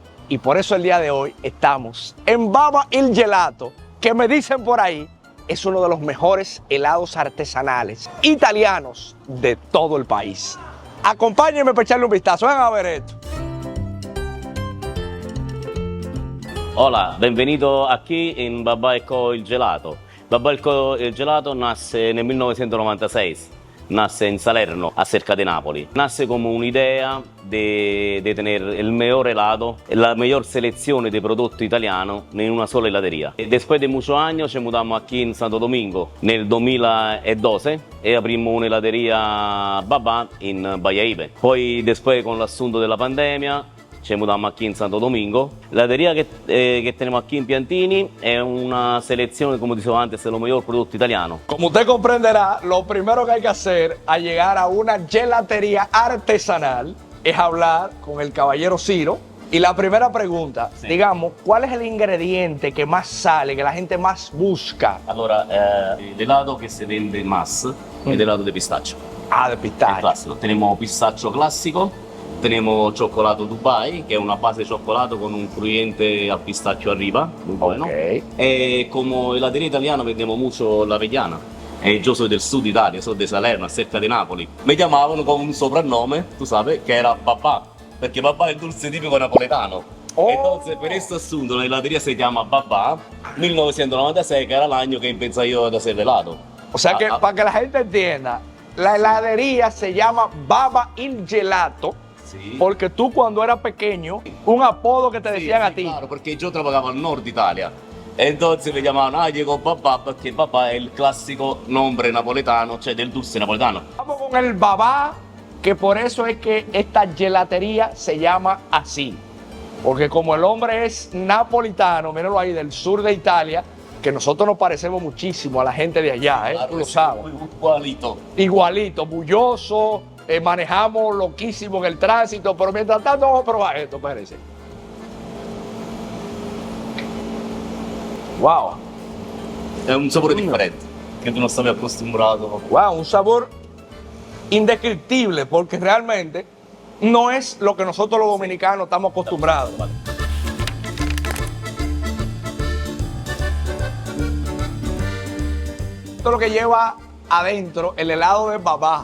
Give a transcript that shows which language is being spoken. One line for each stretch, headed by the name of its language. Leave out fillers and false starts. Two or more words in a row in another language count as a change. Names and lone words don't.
Spanish: Y por eso el día de hoy estamos en Baba il Gelato, que me dicen por ahí es uno de los mejores helados artesanales italianos de todo el país. Acompáñenme para echarle un vistazo, vengan a ver esto. Hola,
Italian: benvenuto aquí in Babà e Co il Gelato. Babà e Co il Gelato nasce nel 1996,
Spanish: nace en Salerno, cerca de Napoli. Nace como un'idea de tener el mejor helado, la mejor selección de producto italiano en una sola heladería. Después de muchos años ci mudamos aquí en Santo Domingo
Italian: nel 2012 e
Spanish: abrimos una heladería Babà in Bahia Ibe. Poi después con
Italian: l'asunto della pandemia ci
Spanish: mudamos aquí en Santo Domingo. La heladería que tenemos aquí en Piantini es una selección, como decía antes, de los mejores productos italianos. Como usted comprenderá, lo primero que hay que hacer al llegar a una gelatería artesanal es hablar con el caballero Ciro. Y la primera pregunta, Sí. digamos, ¿cuál es el ingrediente que más sale, que la gente más busca?
Italian: Allora, l'elato che si vende más è l'elato di pistaccio.
Spanish: Ah, de
Italian: È
Spanish: pistache.
Italian: classico. Tenemos pistaccio classico, tenemos cioccolato Dubai, che è una base di cioccolato con un crujiente al pistaccio
Spanish: arriba, muy bueno.
Italian: Ok. E come heladería italiana vendiamo
Spanish: mucho la avellana.
Italian: E io sono del sud Italia, sono di Salerno, cerca di Napoli. Mi chiamavano con un soprannome, tu sai, che era Babà, perché Babà è il dulce tipico napoletano.
Spanish: Oh. Entonces,
Italian: per questo asunto,
Spanish: la heladería se llama Babà, 1996,
Italian: che era l'anno che
Spanish: empecé io a hacer helado. O sea que, Ah, ah. para que la gente entienda, la heladería se llama Baba il Gelato,
Italian: Sì.
Spanish: porque tú cuando eras pequeño, un apodo que te
Italian: Sì,
Spanish: decían
Italian: sì,
Spanish: a ti.
Italian: claro, perché io trabajavo al nord Italia. E entonces mi chiamavano, llegó Babà, perché Babà è il classico nombre napoletano, cioè del dulce napoletano.
Spanish: Vamos con el Babá, que por eso es que esta gelatería se llama así. Porque como el hombre es napolitano, míralo ahí, del sur de Italia, que nosotros nos parecemos muchísimo a la gente de allá, Claro, tú lo sí, sabes. muy igualito. Igualito, bulloso, manejamos loquísimo en el tránsito, pero mientras tanto vamos a probar esto, espérense. Wow,
Italian: È un sapore differente, che tu non stavi acostumbrato.
Spanish: wow, un sabor indescriptible, porque realmente no es lo que nosotros los dominicanos estamos acostumbrados. Esto es lo que lleva adentro el helado de Babà.